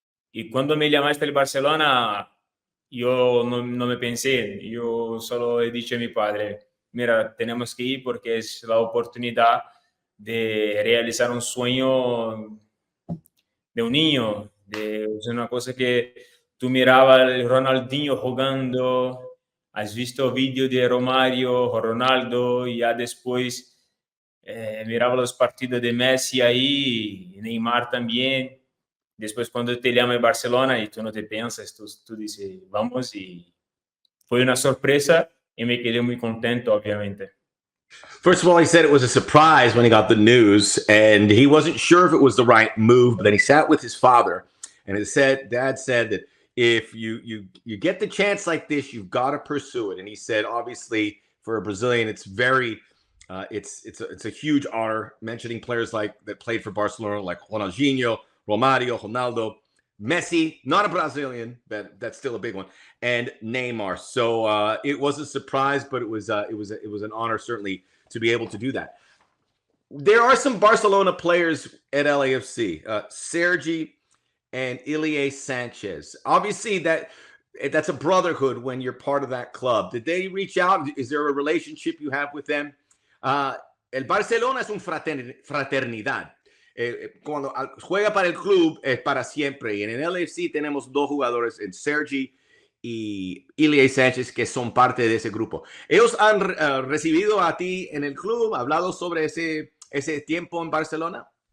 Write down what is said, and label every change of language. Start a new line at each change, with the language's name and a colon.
Spanish: Y cuando me llamaste del Barcelona, yo no me pensé, yo solo he dicho a mi padre, mira, tenemos que ir porque es la oportunidad de realizar un sueño de un niño, es una cosa que tú mirabas al Ronaldinho jugando, has visto vídeos de Romario o Ronaldo y ya después miraba los partidos de Messi ahí, Neymar también. Después cuando te llama el Barcelona y tú no te piensas, tú dices, vamos, y fue una sorpresa y me quedé muy contento, obviamente.
English: First of all, he said it was a surprise when he got the news, and he wasn't sure if it was the right move. But then he sat with his father, and his dad said that if you get the chance like this, you've got to pursue it. And he said, obviously, for a Brazilian, it's very it's a huge honor. Mentioning players like that played for Barcelona, like Ronaldinho, Romario, Ronaldo, Messi, not a Brazilian, but that's still a big one, and Neymar. So it was a surprise, but it was an honor certainly to be able to do that. There are some Barcelona players at LAFC, Sergi and Ilie Sanchez. Obviously, that's a brotherhood when you're part of that club. Did they reach out? Is there a relationship you have with them?
Spanish: El Barcelona es una fraternidad. Cuando juega para el club es para siempre. Y en el LAFC tenemos dos jugadores, en Sergi y Ilie Sánchez, que son parte de ese grupo. ¿Ellos han recibido a ti en el club, hablado sobre ese tiempo en Barcelona?